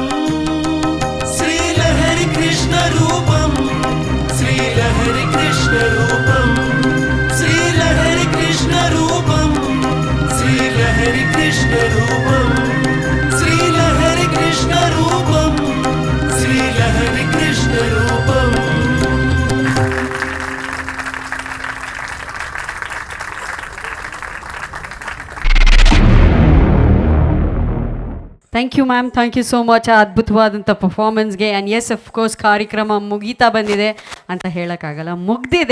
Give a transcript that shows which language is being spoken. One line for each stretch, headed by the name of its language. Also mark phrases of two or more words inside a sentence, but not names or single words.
Telugu: శ్రీలహరి కృష్ణ రూపం శ్రీలహరి కృష్ణ రూపం శ్రీలహరి కృష్ణ రూపం శ్రీలహరి కృష్ణ రూపం శ్రీలహరి కృష్ణ రూపం శ్రీలహరి కృష్ణ రూపం
English: thank you ma'am, thank you so much
Kannada: ಆ ಅದ್ಭುತವಾದಂಥ ಪರ್ಫಾರ್ಮೆನ್ಸ್ಗೆ.
English: and yes of course
Kannada: ಕಾರ್ಯಕ್ರಮ ಮುಗೀತಾ ಬಂದಿದೆ ಅಂತ ಹೇಳೋಕ್ಕಾಗಲ್ಲ, ಮುಗ್ದಿದೆ.